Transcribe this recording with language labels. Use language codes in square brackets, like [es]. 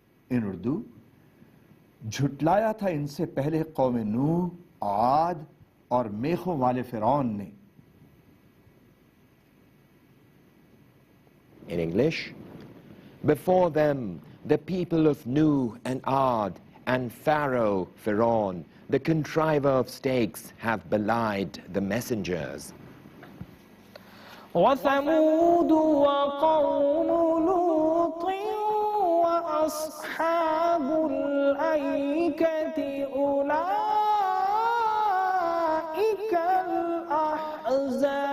[en] In Urdu, [ur] झुटलाया था इनसे पहले कौम नूह, आद और मेखों वाले फिरौन ने. [en] In English, before them, the people of Nuh and Ad and Pharaoh, Pharaoh, the contriver of snakes, have belied the messengers. [ar] وثمود وقوم لوط وأصحاب الأيكة أولئك الأحزاب.